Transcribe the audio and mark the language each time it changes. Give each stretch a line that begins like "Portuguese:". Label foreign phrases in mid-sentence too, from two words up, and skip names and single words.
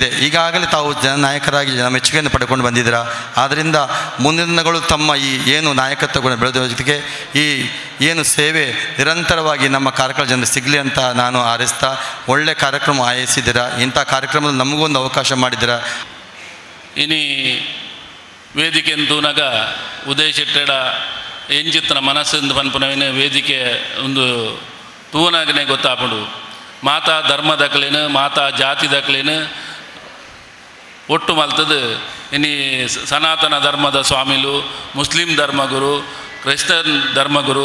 Kannada: ಈಗಾಗಲೇ ತಾವು ಜನನಾಯಕರಾಗಿ ಮೆಚ್ಚುಗೆಯನ್ನು ಪಡ್ಕೊಂಡು ಬಂದಿದ್ದೀರಾ. ಆದ್ದರಿಂದ ಮುಂದಿನ ದಿನಗಳು ತಮ್ಮ ಈ ಏನು ನಾಯಕತ್ವ ಗುಣ ಬೆಳೆದ ಜೊತೆಗೆ ಈ ಏನು ಸೇವೆ ನಿರಂತರವಾಗಿ ನಮ್ಮ ಕಾರ್ಕಳ ಜನರಿಗೆ ಸಿಗಲಿ ಅಂತ ನಾನು ಹಾರೈಸ್ತಾ ಒಳ್ಳೆಯ ಕಾರ್ಯಕ್ರಮ ಆಯೋಜಿಸಿದ್ದೀರಾ. ಇಂಥ ಕಾರ್ಯಕ್ರಮದಲ್ಲಿ ನಮಗೂ ಒಂದು ಅವಕಾಶ ಮಾಡಿದ್ದೀರಾ.
Tulu: ಇನಿ ವೇದಿಕೆ ತೂನಗ ಉದಯ ಶೆಟ್ಟಡ ಎಂಚಿತ್ತನ ಮನಸ್ಸಿಂದ ಪನ್ಪುನವಿನ ವೇದಿಕೆ ಒಂದು ತೂನಾಗನೆ ಗೊತ್ತಾಪಡು ಮಾತಾ ಧರ್ಮ ದಕ್ಕಲೇನು ಮಾತಾ ಜಾತಿ ದಕ್ಕಲೇನು ಒಟ್ಟು ಮಲ್ತದು ಇನಿ ಸನಾತನ ಧರ್ಮದ ಸ್ವಾಮಿಲು ಮುಸ್ಲಿಂ ಧರ್ಮಗುರು ಕ್ರೈಸ್ತನ್ ಧರ್ಮಗುರು